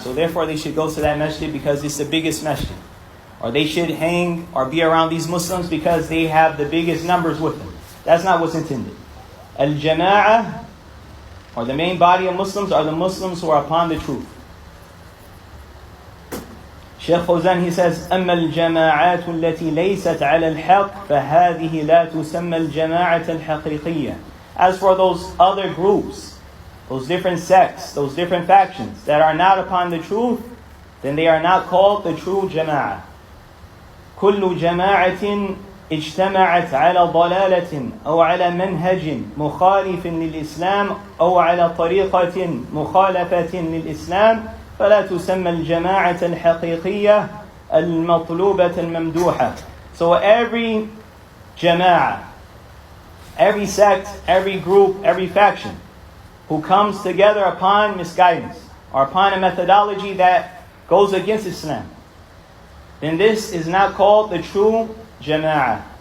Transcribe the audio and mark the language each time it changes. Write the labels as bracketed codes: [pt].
[en] So therefore they should go to that masjid because it's the biggest masjid. Or they should hang or be around these Muslims because they have the biggest numbers with them. That's not what's intended. Al-jama'ah, or the main body of Muslims, are the Muslims who are upon the truth. Shaykh Fawzan, he says, [ar] أما الجماعات التي ليست على الحق فهذه لا تسمى الجماعة الحقيقية. [en] As for those other groups, those different sects, those different factions that are not upon the truth, then they are not called the true jama'ah. [ar] كل جماعة اجتمعت على ضلالة أو على منهج مخالف للإسلام أو على طريقة مخالفة للإسلام فلا تسمى الجماعة الحقيقية المطلوبة الممدوحة. [en] So every jama'ah, every sect, every group, every faction who comes together upon misguidance or upon a methodology that goes against Islam, then this is not called the true jama'ah.